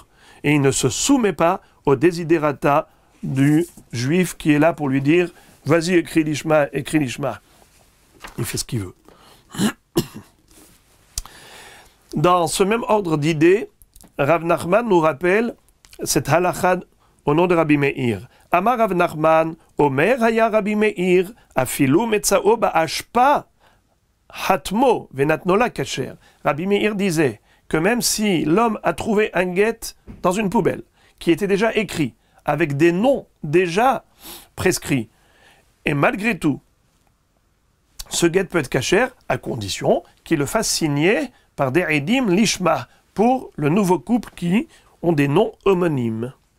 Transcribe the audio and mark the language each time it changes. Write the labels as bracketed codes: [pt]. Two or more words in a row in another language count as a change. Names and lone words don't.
[fr] Et il ne se soumet pas au desiderata du juif qui est là pour lui dire « Vas-y, écris l'ishma, écris l'ishma ». Il fait ce qu'il veut. Dans ce même ordre d'idées, Rav Nachman nous rappelle cette halakha au nom de Rabbi Meir. [he] אמר רב נחמן, אומר היה רבי מאיר, אפילו מצאו באשפה, חתמו ונתנה כשר. [fr] Rabbi Meir disait que même si l'homme a trouvé un guet dans une poubelle, qui était déjà écrit, avec des noms déjà prescrits, et malgré tout, ce guet peut être kasher à condition qu'il le fasse signer par des [he] עדים לשמה, [fr] pour le nouveau couple qui ont des noms homonymes.